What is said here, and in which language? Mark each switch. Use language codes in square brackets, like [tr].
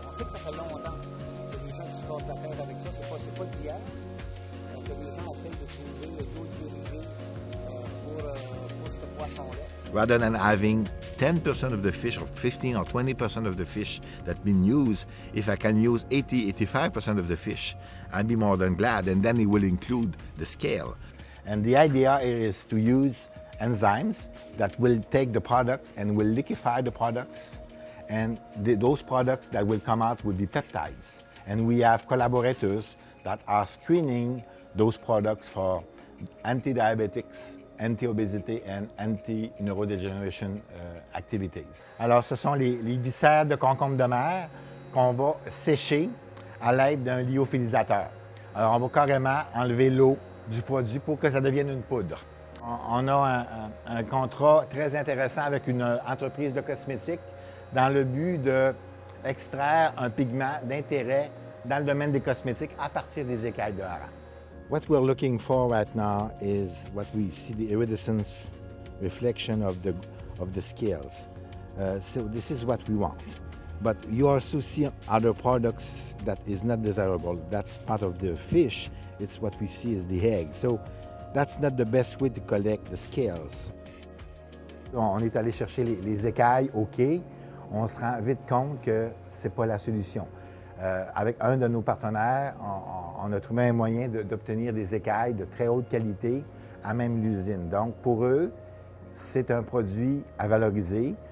[fr] On sait que ça fait longtemps que les gens se cassent la tête avec ça, c'est pas d'hier. Que les gens essayent de trouver d'autres dérivés pour ce poisson-là. [en] Rather than having 10% of the fish or 15 or 20% of the fish that's been used, if I can use 80-85% of the fish, I'd be more than glad, and then it will include the scale. And the idea here is to use enzymes that will take the products and will liquefy the products, and those products that will come out will be peptides. And we have collaborators that are screening those products for anti-diabetics, anti-obésité and anti-neurodegeneration activities. [fr] Alors, ce sont les viscères de concombre de mer qu'on va sécher à l'aide d'un lyophilisateur. Alors, on va carrément enlever l'eau du produit pour que ça devienne une poudre. On a un contrat très intéressant avec une entreprise de cosmétiques dans le but d'extraire un pigment d'intérêt dans le domaine des cosmétiques à partir des écailles de hareng. [en] What we're looking for right now is what we see, the iridescence reflection of the scales. So this is what we want. But you also see other products that is not desirable. That's part of the fish. It's what we see as the egg. So that's not the best way to collect the scales. [fr] On est allé chercher les écailles au quai. On se rend vite compte que c'est pas la solution. Avec un de nos partenaires, on a trouvé un moyen d'obtenir des écailles de très haute qualité à même l'usine. Donc, pour eux, c'est un produit à valoriser.